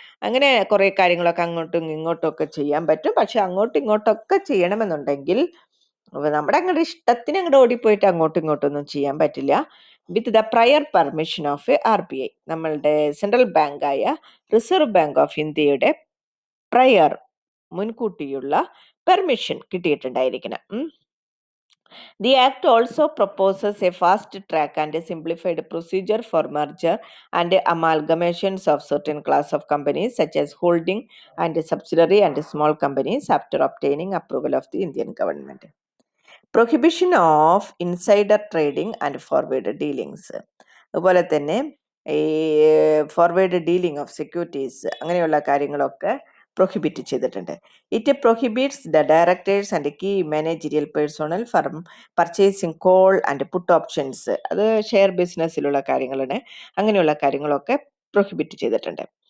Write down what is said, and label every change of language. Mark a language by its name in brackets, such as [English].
[Malayalam] അങ്ങനെ കുറേ കാര്യങ്ങളൊക്കെ അങ്ങോട്ടും ഇങ്ങോട്ടും ഒക്കെ ചെയ്യാൻ പറ്റും. പക്ഷെ അങ്ങോട്ടും ഇങ്ങോട്ടൊക്കെ ചെയ്യണമെന്നുണ്ടെങ്കിൽ നമ്മുടെ അങ്ങോട്ട് ഇഷ്ടത്തിന് അങ്ങോട്ട് ഓടിപ്പോയിട്ട് അങ്ങോട്ടും ഇങ്ങോട്ടും ഒന്നും ചെയ്യാൻ പറ്റില്ല. [English] with the prior permission of RBI, [Malayalam] നമ്മളുടെ സെൻട്രൽ ബാങ്കായ റിസർവ് ബാങ്ക് ഓഫ് ഇന്ത്യയുടെ prayer, മുൻകൂട്ടിയുള്ള permission കിട്ടിയിട്ടുണ്ടായിരിക്കണം. [English] The Act also proposes a fast track and a simplified procedure for merger and amalgamations of certain class of companies such as holding and subsidiary and small companies after obtaining approval of the Indian government. Prohibition of insider trading and forward dealings. [Malayalam] അതുപോലെ തന്നെ ഈ forward dealing of securities അങ്ങനെയുള്ള കാര്യങ്ങളൊക്കെ prohibit ചെയ്തിട്ടുണ്ട്. [English] It prohibits the directors and key managerial personnel from purchasing call and put options. [Malayalam] അത് share ബിസിനസ്സിലുള്ള കാര്യങ്ങളാണ്. അങ്ങനെയുള്ള കാര്യങ്ങളൊക്കെ പ്രൊഹിബിറ്റ് ചെയ്തിട്ടുണ്ട്.